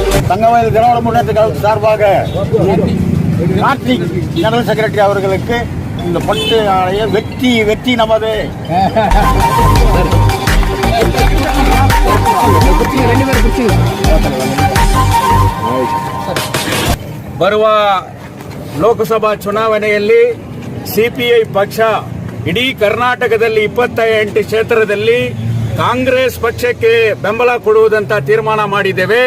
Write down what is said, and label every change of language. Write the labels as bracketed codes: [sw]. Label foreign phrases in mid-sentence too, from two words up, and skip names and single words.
[ta] தங்கமயில் திராவிட முன்னேற்ற கழகத்தின் சார்பாக கார்த்திக் [en] General Secretary [ta] அவர்களுக்கு இந்த பட்டு ஆணைய வெற்றி வெற்றி நமது. [kn] ಬರುವ ಲೋಕಸಭಾ ಚುನಾವಣೆಯಲ್ಲಿ ಸಿಪಿಐ ಪಕ್ಷ ಇಡೀ ಕರ್ನಾಟಕದಲ್ಲಿ 28 ಕ್ಷೇತ್ರದಲ್ಲಿ ಕಾಂಗ್ರೆಸ್ ಪಕ್ಷಕ್ಕೆ ಬೆಂಬಲ ಕೊಡುವುದಂತ ತೀರ್ಮಾನ ಮಾಡಿದ್ದೇವೆ.